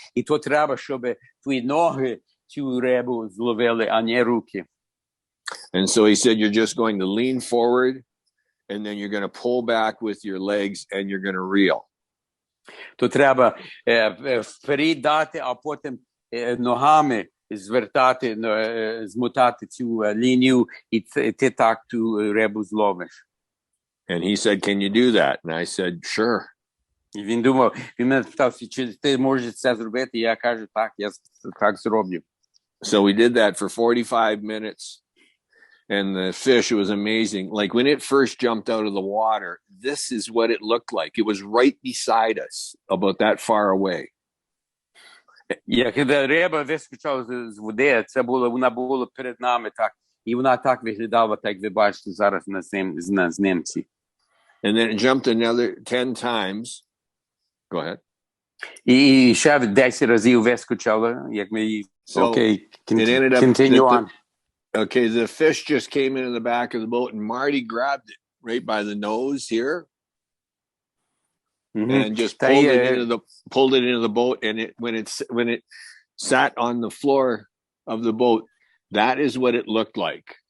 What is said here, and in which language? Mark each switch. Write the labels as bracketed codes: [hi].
[uk] І то треба, щоб твої ноги цю рибу зловили, а не руки. [en] And so he said, you're just going to lean forward, and then you're going to pull back with your legs, and you're going to reel. [uk] То треба вперед дати, а потім ногами звертати, змотати цю лінію, і ти так ту рибу зловиш. [en] And he said, can you do that? And I said, sure. [uk] І він думав, він мене питав, чи ти можеш це зробити? І я кажу, так, я так зроблю. [en] So we did that for 45 minutes. And the fish was amazing. Like when it first jumped out of the water, this is what it looked like. It was right beside us, about that far away. [uk] Як риба вискочила з води, вона була перед нами так, і вона так виглядала, так ви бачите зараз на знімці. [en] And then it jumped another 10 times. Go ahead. [uk] І ще 10 разів вискочила, як ми її... [en] Okay, continue on. Okay, the fish just came into the back of the boat, and Marty grabbed it right by the nose here, and just pulled it into the boat. And when it sat on the floor of the boat, that is what it looked like.